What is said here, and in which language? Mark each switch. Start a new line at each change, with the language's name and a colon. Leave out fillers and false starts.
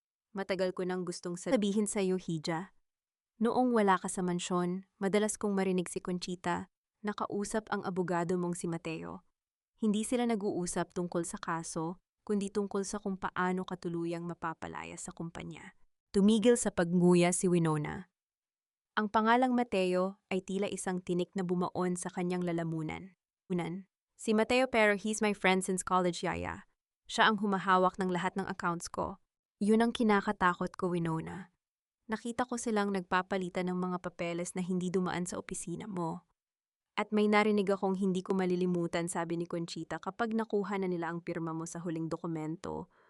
Filipino: Matagal ko nang gustong sabihin sa iyo, Hija. Noong wala ka sa mansyon, madalas kong marinig si Conchita na kausap ang abogado mong si Mateo. Hindi sila nag-uusap tungkol sa kaso, kundi tungkol sa kung paano katuluyang mapapalaya sa kumpanya. Tumigil sa pagnguya si Winona. Ang pangalang Mateo ay tila isang tinik na bumaon sa kanyang lalamunan. Si Mateo, pero
English: he's my friend since college, Yaya.
Filipino: Siya ang humahawak ng lahat ng accounts ko. Yun ang kinakatakot ko, Winona. Nakita ko silang nagpapalitan ng mga papeles na hindi dumaan sa opisina mo. At may narinig akong hindi ko malilimutan, sabi ni Conchita, kapag nakuha na nila ang pirma mo sa huling dokumento,